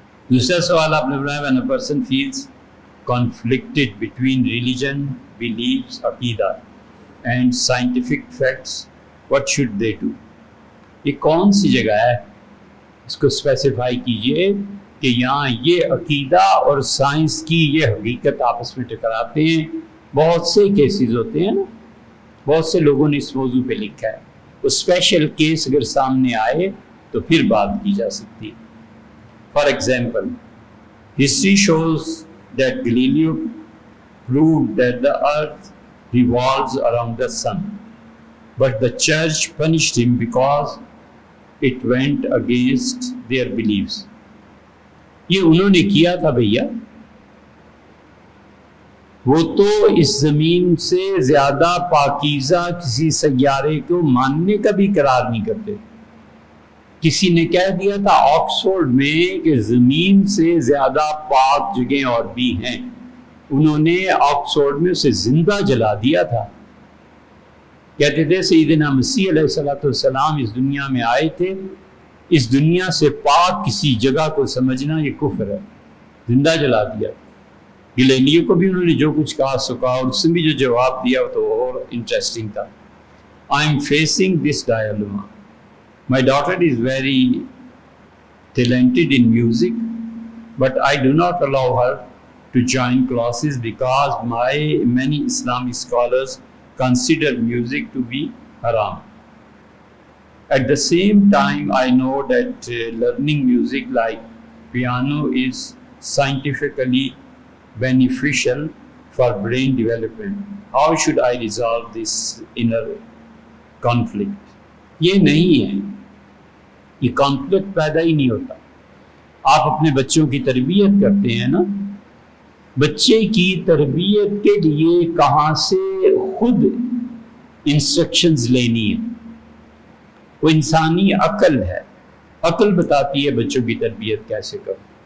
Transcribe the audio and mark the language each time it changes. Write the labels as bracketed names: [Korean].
[Urdu] دوسرا سوال آپ نے بنایا، [English] when a person feels conflicted between religion, beliefs, عقیدہ and scientific facts, what should they do؟ [Urdu] یہ کون سی جگہ ہے؟ اس کو اسپیسیفائی کیجئے کہ یہاں یہ عقیدہ اور سائنس کی یہ حقیقت آپس میں ٹکراتے ہیں. بہت سے کیسز ہوتے ہیں نا، بہت سے لوگوں نے اس موضوع پہ لکھا ہے. وہ اسپیشل کیس اگر سامنے آئے تو پھر بات کی جا سکتی ہے. [English] For example, history shows that Galileo proved that the earth revolves around the sun, but the church punished him because it went against their beliefs. [Urdu] یہ انہوں نے کیا تھا بھیا، وہ تو اس زمین سے زیادہ پاکیزہ کسی سیارے کو ماننے کا بھی قرار نہیں کرتے. کسی نے کہہ دیا تھا آکسفورڈ میں کہ زمین سے زیادہ پاک جگہیں اور بھی ہیں، انہوں نے آکسفورڈ میں اسے زندہ جلا دیا تھا. کہتے تھے سیدنا مسیح علیہ السلام اس دنیا میں آئے تھے، اس دنیا سے پاک کسی جگہ کو سمجھنا یہ کفر ہے، زندہ جلا دیا. گلیلیو کو بھی انہوں نے جو کچھ کہا سو کہا، اور اس نے بھی جو جواب دیا وہ تو اور انٹرسٹنگ تھا. [English] I am facing this dilemma. My daughter is very talented in music, but I do not allow her to join classes because many Islamic scholars consider music to be haram. At the same time, I know that learning music like piano is scientifically beneficial for brain development. How should I resolve this inner conflict? [Urdu] یہ نہیں ہے، یہ conflict پیدا ہی نہیں ہوتا. آپ اپنے بچوں کی تربیت کرتے ہیں نا، بچے کی تربیت کے لیے کہاں سے خود انسٹرکشنز لینی ہے؟ وہ انسانی عقل ہے، عقل بتاتی ہے بچوں کی تربیت کیسے کرو.